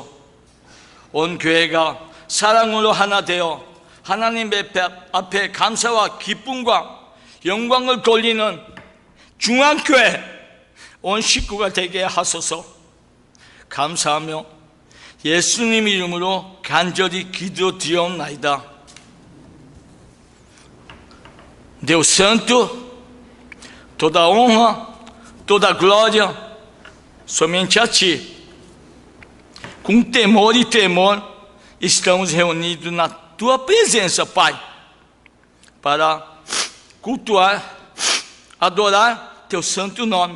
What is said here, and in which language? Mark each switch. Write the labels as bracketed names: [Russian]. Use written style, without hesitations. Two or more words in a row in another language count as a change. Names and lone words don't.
[Korean] 온 교회가 사랑으로 하나 되어 하나님 앞에 감사와 기쁨과 영광을 돌리는 중앙교회 온 식구가 되게 하소서. 감사하며 예수님 이름으로 간절히 기도드리옵나이다. [Portuguese] Deus Santo, toda honra, toda glória, somente a Ti. Com temor e tremor, estamos reunidos na Tua presença, Pai, para cultuar, adorar Teu santo nome.